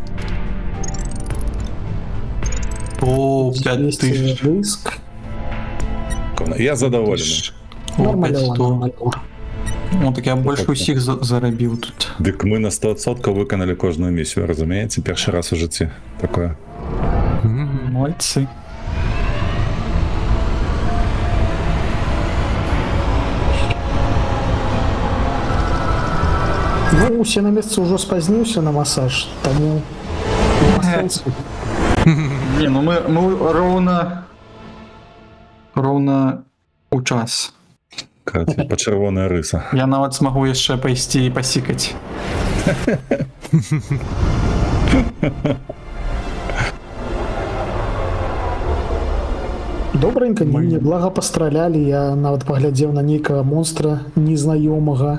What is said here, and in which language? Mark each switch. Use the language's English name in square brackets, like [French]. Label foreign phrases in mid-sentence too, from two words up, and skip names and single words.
[Ukrainian] О, 200 5000. диск. Я задоволений. О, Нормально, 500. нормально. Ну, так я больше усіх заробив тут. Дик ми на 100% виконали кожну місію, розумієте? Перший раз у житті таке. Мальці. [Belarusian] Ну, усе на месцы ўжо спазніўся на масаж, таму няма сэнсу. Не, ну мы ровно у час. [Ukrainian] Короче, по червона риса. [Belarusian] Я нават смогу яшчэ пайсці і пасікаць. Добренько, мне блага пастралялі, я нават паглядзеў на нейкага монстра незнаёмага.